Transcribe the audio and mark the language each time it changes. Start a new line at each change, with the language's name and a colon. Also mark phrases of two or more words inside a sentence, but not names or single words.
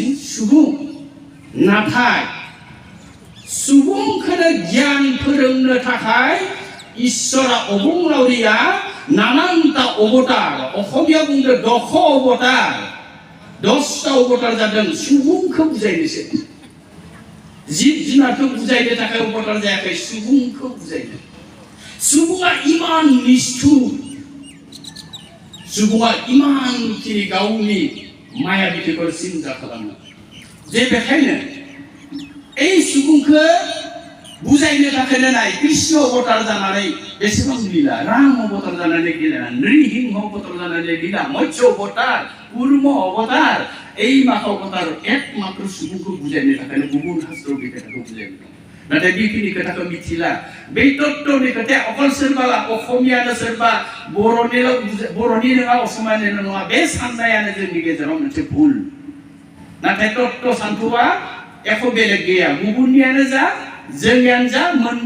Bodo: सुबुं नाथाय सुबुंखौनो गियान फोरोंनो थाखाय इसोरा अबंलावरिया नानानता अवतार असमिया बुंदों दख अवतार 10टा अवतार जादों सुबुंखौ बुजायनोसै जिब जुनारखौ बुजायनो थाखाय अवतार जायाखै सुबुंखौ बुजायनो सुबुङा इमान निष्ठुर सुबुङा इमानखिनि गावनि माया बिथिखौ सिन्ता खालामो जे बेखायनो এই सुबुंखौ बुजायनो थाखायनो नाय कृष्ण अवतार जानानै बेसेबां लीला राम अवतार जानानै लीला नृसिंह अवतार जानानै लीला मत्स्य अवतार कुर्म अवतार এই माखा अवतार एकमात्र सुबुंखौ बुजायनो थाखायनो गुबुन शास्त्र खोथाखौ बुजायनो नाथाय बेखिनि खोथाखौ मिथिला बे तत्त्वनि खोथाया अकल सोरबा असमियानो सोरबा बर'नि नङा असमियानो नङा बे साननायानो जोंनि गेजेराव मोनसे भुल नाथाय तत्त्व सान्थौआ एख' बेलेग गैया गुबुननियानो जा जोंनियानो जा मोनबा